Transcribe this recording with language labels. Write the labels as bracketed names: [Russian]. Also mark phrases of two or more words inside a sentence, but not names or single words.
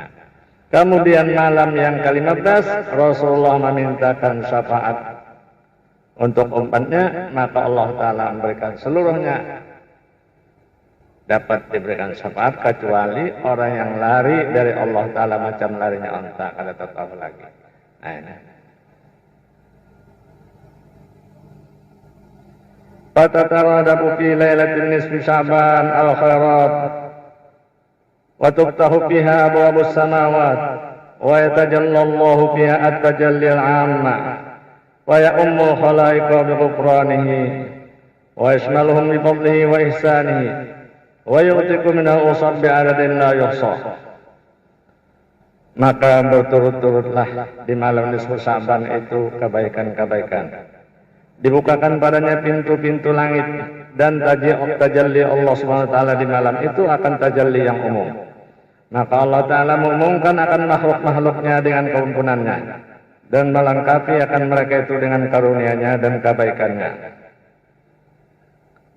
[Indonesian] Kemudian malam yang ke-15 Rasulullah memintakan syafaat untuk umatnya, maka Allah Taala memberikan seluruhnya dapat diberikan syafaat kecuali orang yang lari dari Allah Ta'ala macam larinya unta kada tahu lagi. Nah ini. [Arabic] فتترادف في ليلة النصف شعبان الخيرات وتفتح فيها أبواب السماوات ويتجلى الله فيها التجلي العام ويعم خلائق بغفرانه ويشملهم بفضله وإحسانه ويعتق منه أناسا بعدد لا يحصى. [Indonesian] Maka berturut-turutlah di malam nisfu Sya'ban itu kebaikan-kebaikan. Dibukakan padanya pintu-pintu langit dan tajalli Allah [Arabic] سبحانه وتعالى [Indonesian] di malam itu akan tajalli yang umum. Maka Allah Taala mengumumkan akan makhluk-makhluknya dengan keampunannya dan melengkapi akan mereka itu dengan karunia-Nya dan kebaikannya.